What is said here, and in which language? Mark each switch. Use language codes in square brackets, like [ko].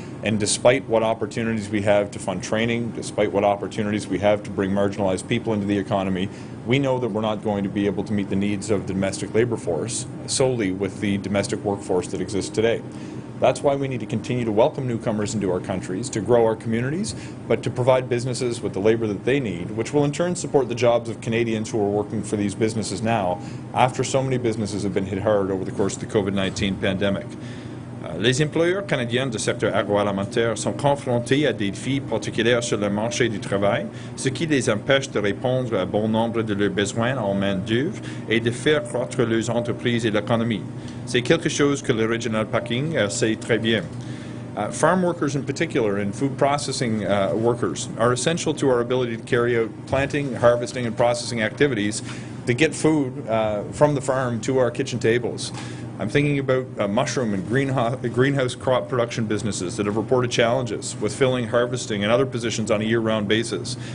[en] And despite what opportunities we have to fund training, despite what opportunities we have to bring marginalized people into the economy, we know that we're not going to be able to meet the needs of the domestic labor force solely with the domestic workforce that exists today. That's why we need to continue to welcome newcomers into our countries, to grow our communities, but to provide businesses with the labour that they need, which will in turn support the jobs of Canadians who are working for these businesses now, after so many businesses have been hit hard over the course of the COVID-19 pandemic. [fr] Les employeurs canadiens du secteur agroalimentaire sont confrontés à des défis particuliers sur le marché du travail, ce qui les empêche de répondre à bon nombre de leurs besoins en main-d'œuvre et de faire croître leurs entreprises et l'économie. C'est quelque chose que l'Original Packing sait très bien. [en] Farm workers in particular and food processing workers are essential to our ability to carry out planting, harvesting and processing activities to get food from the farm to our kitchen tables. I'm thinking about mushroom and greenhouse crop production businesses that have reported challenges with filling, harvesting and other positions on a year-round basis.